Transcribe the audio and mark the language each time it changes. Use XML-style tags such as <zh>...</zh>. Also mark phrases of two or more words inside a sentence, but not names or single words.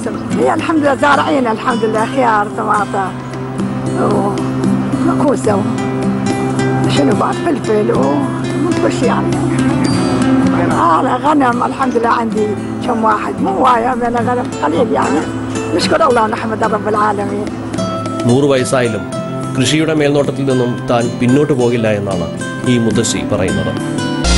<ar>هي الحمد لله زارعين الحمد لله خيار طماطم كوسة شنو بعد فلفل وكل يعني. أنا غنم الحمد لله عندي كم واحد مو وايد من غنم قليل يعني. نشكر الله ونحمد رب العالمين.</ar> <ml>100 വയസ്സായാലും കൃഷിയുടെ മേൽനോട്ടത്തിൽ നിന്നും താൻ പിന്നോട്ട് പോകില്ല എന്നാണ് ഈ മുത്തശ്ശി പറയുന്നത്.</ml>